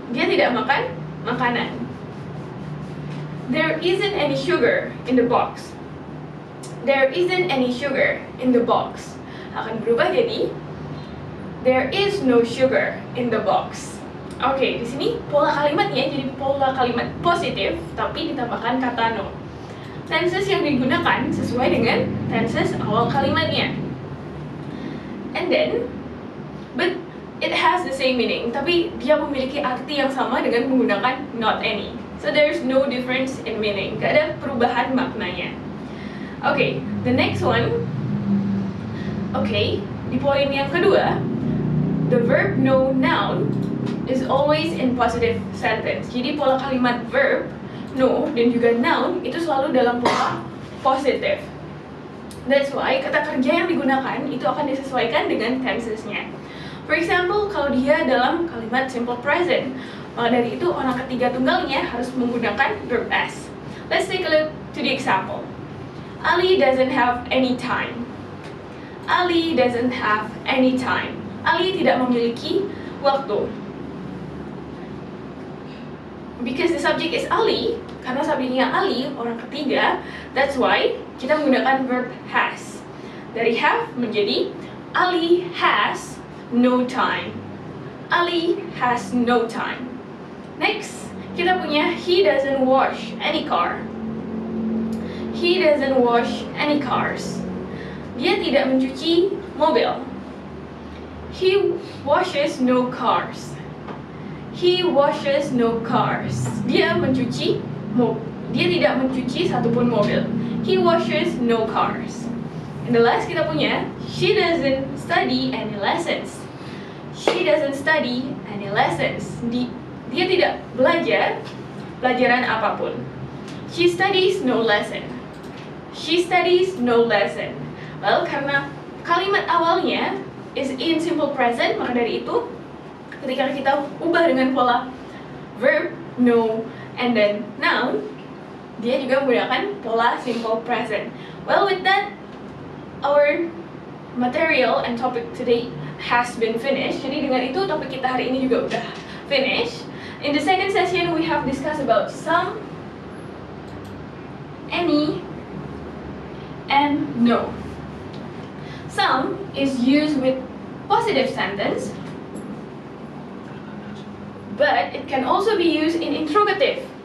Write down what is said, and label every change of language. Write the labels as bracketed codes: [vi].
[id] Dia tidak makan makanan. [en] There isn't any sugar in the box. There isn't any sugar in the box. [id] Akan berubah jadi [en] there is no sugar in the box. [id] Oke, di sini pola kalimatnya jadi pola kalimat positif tapi ditambahkan kata no. Tenses yang digunakan sesuai dengan tenses awal kalimatnya. [en] And then, but it has the same meaning, [id] tapi dia memiliki arti yang sama dengan menggunakan [en] not any. So there's no difference in meaning. [id] Gak ada perubahan maknanya. [en] Okay, the next one. Okay, [id] di poin yang kedua, [en] the verb no noun is always in positive sentence. [id] Jadi pola kalimat verb no dan juga noun itu selalu dalam pola positif. [en] That's why [id] kata kerja yang digunakan itu akan disesuaikan dengan tensesnya. [en] For example, [id] kalau dia dalam kalimat simple present, maka dari itu orang ketiga tunggalnya harus menggunakan verb s. [en] Let's take a look to the example. Ali doesn't have any time. Ali doesn't have any time. [id] Ali tidak memiliki waktu. [en] Because the subject is Ali, [id] karena subjeknya Ali, orang ketiga, [en] that's why [id] kita menggunakan [en] verb has. [id] Dari [en] have [id] menjadi [en] Ali has no time. Ali has no time. Next, [id] kita punya [en] he doesn't wash any car. He doesn't wash any cars. [id] Dia tidak mencuci mobil. [en] He washes no cars. He washes no cars. [id] Dia tidak mencuci satupun mobil. [en] He washes no cars. And the last [id] kita punya, [en] she doesn't study any lessons. She doesn't study any lessons. [id] Dia tidak belajar pelajaran apapun. [en] She studies no lesson. She studies no lesson. [id] Well, karena kalimat awalnya is in simple present, maka dari itu ketika kita ubah dengan pola verb no and then noun, dia juga menggunakan pola simple present. [en] Well, with that, our material and topic today has been finished. [id] Jadi dengan itu topik kita hari ini juga udah finished. [en] In the second session, we have discussed about some, any, and no. Some is used with positive sentence, but it can also be used in interrogative.